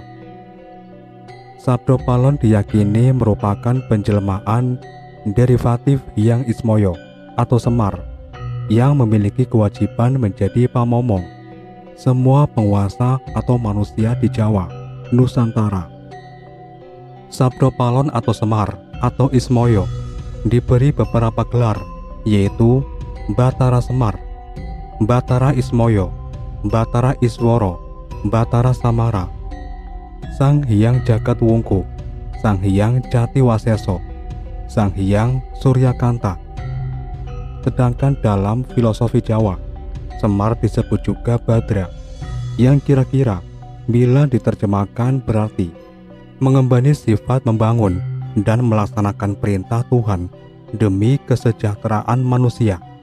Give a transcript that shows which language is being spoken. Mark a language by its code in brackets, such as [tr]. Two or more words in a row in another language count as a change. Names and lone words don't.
[id] Sabdo Palon diyakini merupakan penjelmaan derivatif Hyang Ismoyo atau Semar yang memiliki kewajiban menjadi pamomong semua penguasa atau manusia di Jawa, Nusantara. Sabdo Palon atau Semar atau Ismoyo diberi beberapa gelar, yaitu Batara Semar, Batara Ismoyo, Batara Isworo, Batara Samara, Sang Hyang Jagat Wungku, Sang Hyang Jati Waseso, Sang Hyang Suryakanta. Sedangkan dalam filosofi Jawa, Semar disebut juga Badra, yang kira-kira bila diterjemahkan berarti mengemban sifat membangun dan melaksanakan perintah Tuhan demi kesejahteraan manusia.